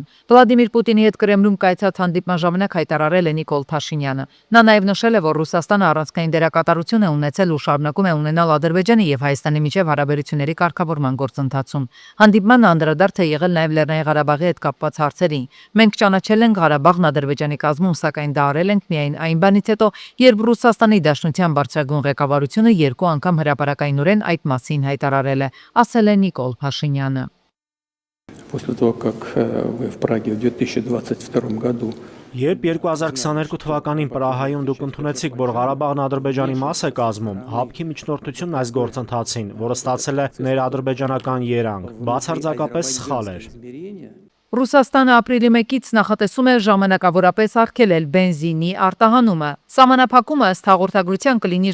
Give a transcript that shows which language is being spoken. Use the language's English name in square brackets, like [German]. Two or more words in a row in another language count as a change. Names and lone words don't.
[Armenian] Վլադիմիր Պուտինի հետ Կրեմլում կայացած հանդիպման ժամանակ հայտարարել է Նիկոլ Փաշինյանը։ Նա նաեւ նշել է, որ Ռուսաստանը առանցքային դերակատարություն է ունեցել ու շարունակում է ունենալ Ադրբեջանի եւ Հայաստանի միջև հարաբերությունների կարգավորման գործընթացում։ Հանդիպմանը անդրադարձ է եղել նաեւ Լեռնային Ղարաբաղի հետ կապված հարցերին։ Մենք ճանաչել ենք Ղարաբաղն Ադրբեջանի կազմում, սակայն դա արել ենք միայն այն բանից հետո, երբ Ռուսաստանի Դաշնության բարձրագույն ղեկավարությունը երկու անգամ հրապարակայնորեն այդ մասին հայտարարել է, ասել է Նիկոլ Փաշինյանը։ [Russian] После того, как вы в Праге в 2022 году [Armenian] Երբ 2022 թվականին Պրահայում դուք ընդունեցիք, որ Ղարաբաղն Ադրբեջանի մաս է կազմում, ՀԱՊԿ-ի միջնորդությունն այս գործընթացին, որը ստացել է ներադրբեջանական երանգ, բացարձակապես սխալ էր։ Ռուսաստանը ապրիլի 1-ից նախատեսում է ժամանակավորապես արգելել բենզինի արտահանումը։ Սահմանափակումը ըստ հաղորդագրության կլինի